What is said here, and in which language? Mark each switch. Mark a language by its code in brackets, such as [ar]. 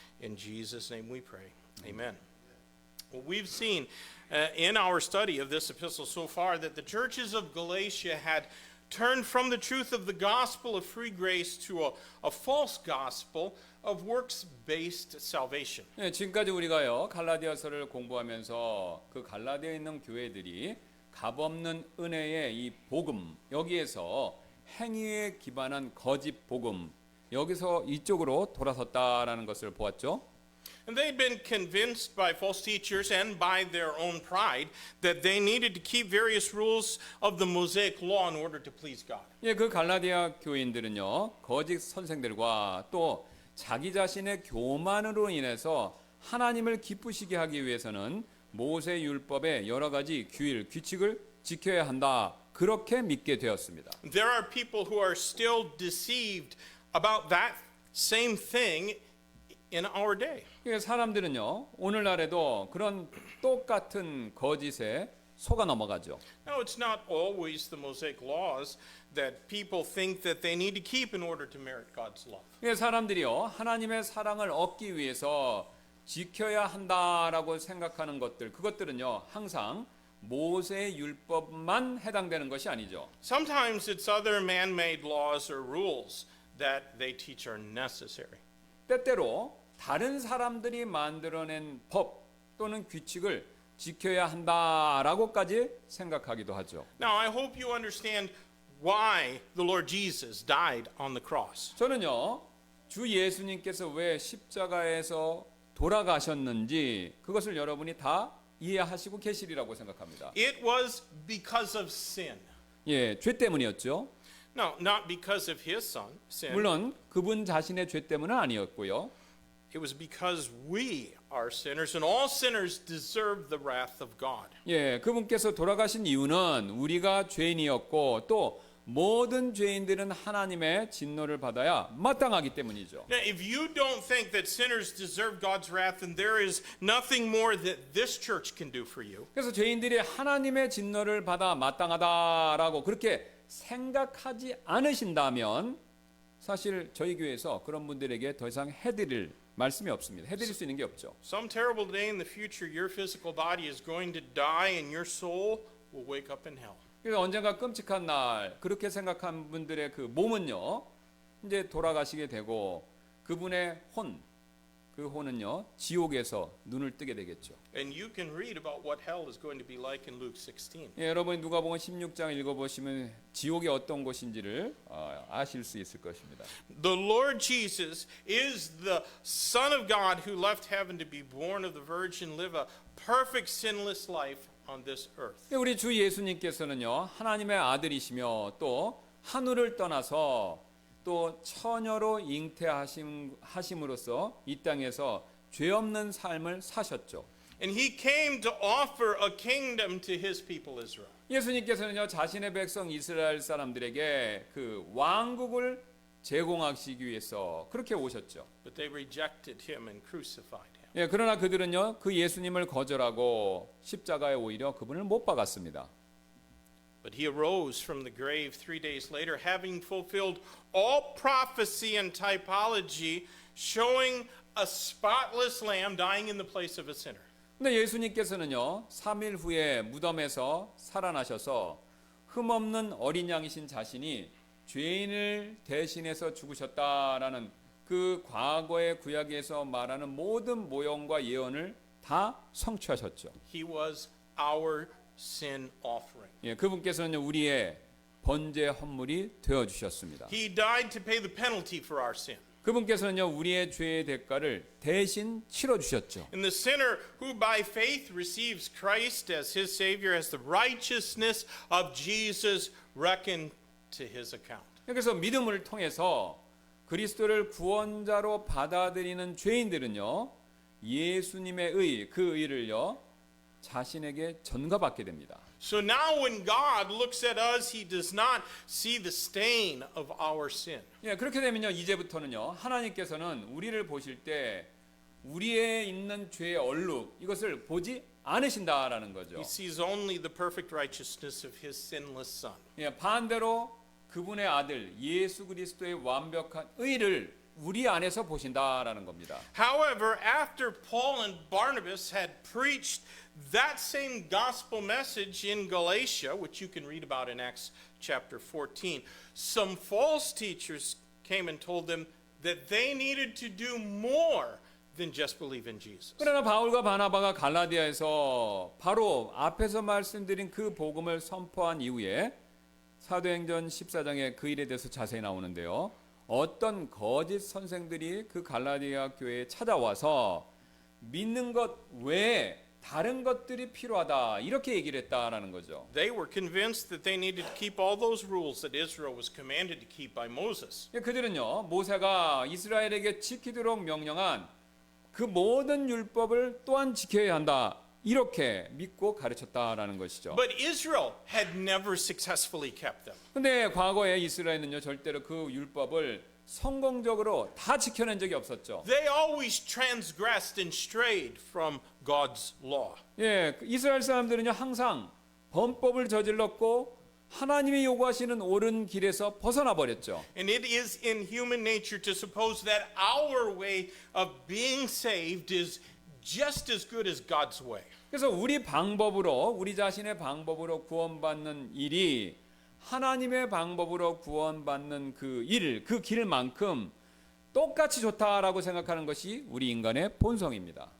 [en] In Jesus' name we pray. Amen. Well, we've seen in our study of this epistle so far that the churches of Galatia had turned from the truth of the gospel of free grace to a false gospel of works-based salvation. [ko] 네, 지금까지 우리가요 갈라디아서를 공부하면서 그 갈라디아에 있는 교회들이 값없는 은혜의 이 복음, 여기에서 행위에 기반한 거짓 복음, 여기서 이쪽으로 돌아섰다라는 것을 보았죠. [en] And they'd been convinced by false teachers and by their own pride that they needed to keep various rules of the Mosaic law in order to please God. [ko] 예, 그 갈라디아 교인들은요, 거짓 선생들과 또 자기 자신의 교만으로 인해서 하나님을 기쁘시게 하기 위해서는 모세 율법의 여러 가지 규율, 규칙을 지켜야 한다. 그렇게 믿게 되었습니다. [en] There are people who are still deceived about that same thing in our day. [ko] 사람들은요, 오늘날에도 그런 똑같은 거짓에 속아 넘어가죠. [en] Now, it's not always the Mosaic laws that people think that they need to keep in order to merit God's love. [ko] 사람들이요, 하나님의 사랑을 얻기 위해서 지켜야 한다라고 생각하는 것들, 그것들은요, 항상 모세 율법만 해당되는 것이 아니죠. [en] Sometimes it's other man-made laws or rules that they teach are necessary. [ko] 때때로 다른 사람들이 만들어낸 법 또는 규칙을 지켜야 한다라고까지 생각하기도 하죠. [en] Now, I hope you understand why the Lord Jesus died on the cross. [ko] 저는요, 주 예수님께서 왜 십자가에서 돌아가셨는지 그것을 여러분이 다 이해하시고 계시리라고 생각합니다. [en] It was because of sin. [ko] 예, 죄 때문이었죠. [en] No, not because of his sin. [ko] 물론 그분 자신의 죄 때문은 아니었고요. [en] It was because we are sinners and all sinners deserve the wrath of God. [ko] 예, 그분께서 돌아가신 이유는 우리가 죄인이었고 또 모든 죄인들은 하나님의 진노를 받아야 마땅하기 때문이죠. [en] Now, if you don't think that sinners deserve God's wrath, then there is nothing more that this church can do for you. [ko] 그래서 죄인들이 하나님의 진노를 받아 마땅하다라고 그렇게 생각하지 않으신다면 사실 저희 교회에서 그런 분들에게 더 이상 해드릴 말씀이 없습니다. 해드릴 수 있는 게 없죠. [en] Some terrible day in the future, your physical body is going to die and your soul will wake up in hell. [ko] 그래서 언젠가 끔찍한 날 그렇게 생각한 분들의 그 몸은요 이제 돌아가시게 되고 그분의 그 혼은요 지옥에서 눈을 뜨게 되겠죠. [en] And you can read about what hell is going to be like in Luke 16. [ko] 예, 여러분이 누가복음 16장 읽어보시면 지옥이 어떤 곳인지를 아실 수 있을 것입니다. [en] The Lord Jesus is the Son of God who left heaven to be born of the Virgin, live a perfect sinless life on this earth. [ko] 우리 주 예수님께서는요 하나님의 아들이시며 또 하늘을 떠나서 또 처녀로 잉태하심으로써 이 땅에서 죄 없는 삶을 사셨죠. [en] And he came to offer a kingdom to his people Israel. [ko] 예수님께서는요 자신의 백성 이스라엘 사람들에게 그 왕국을 제공하시기 위해서 그렇게 오셨죠. [en] But they rejected him and crucified him. [ko] 예, 그러나 그들은요 그 예수님을 거절하고 십자가에 오히려 그분을 못 박았습니다. [en] But he arose from the grave 3 days later, having fulfilled all prophecy and typology, showing a spotless lamb dying in the place of a sinner. [ko] 근데 예수님께서는요 3일 후에 무덤에서 살아나셔서 흠없는 어린 양이신 자신이 죄인을 대신해서 죽으셨다라는 그 과거의 구약에서 말하는 모든 모형과 예언을 다 성취하셨죠. [en] He was our sin offering. [ko] 예, 그분께서는 우리의 번제 헌물이 되어 주셨습니다. [en] He died to pay the penalty for our sin. [ko] 그분께서는요 우리의 죄의 대가를 대신 치러 주셨죠. [en] And the sinner who by faith receives Christ as his Savior has the righteousness of Jesus reckoned to his account. [ko] 그래서 믿음을 통해서 그리스도를 구원자로 받아들이는 죄인들은요 예수님의 그 의를요 자신에게 전가받게 됩니다. [en] So now when God looks at us, he does not see the stain of our sin. [ko] 예, 그렇게 되면요 이제부터는요 하나님께서는 우리를 보실 때 우리의 있는 죄의 얼룩 이것을 보지 않으신다라는 거죠. [en] He sees only the perfect righteousness of his sinless son. [ko] 예, 반대로 그분의 아들 예수 그리스도의 완벽한 의를 우리 안에서 보신다라는 겁니다. [en] However, after Paul and Barnabas had preached that same gospel message in Galatia, which you can read about in Acts chapter 14, some false teachers came and told them that they needed to do more than just believe in Jesus. [ko] 그러나 바울과 바나바가 갈라디아에서 바로 앞에서 말씀드린 그 복음을 선포한 이후에 사도행전 14장에 그 일에 대해서 자세히 나오는데요. 어떤 거짓 선생들이 그 갈라디아 교회에 찾아와서 믿는 것 외에 다른 것들이 필요하다 이렇게 얘기를 했다라는 거죠. [en] They were convinced that they needed to keep all those rules that Israel was commanded to keep by Moses. [ko] 그들은요 모세가 이스라엘에게 지키도록 명령한 그 모든 율법을 또한 지켜야 한다 이렇게 믿고 가르쳤다라는 것이죠. [en] But Israel had never successfully kept them. [ko] 근데 과거에 이스라엘은요 절대로 그 율법을 성공적으로 다 지켜낸 적이 없었죠. [en] They always transgressed and strayed from God's law. [ko] 이스라엘 사람들은요 항상 범법을 저질렀고 하나님이 요구하시는 옳은 길에서 벗어나 버렸죠. [en] And it is in human nature to suppose that our way of being saved is just as good as God's way. [ko] 그래서 우리 자신의 방법으로 구원받는 일이 하나님의 방법으로 구원받는 그 길만큼 똑같이 좋다라고 생각하는 것이 우리 인간의 본성입니다.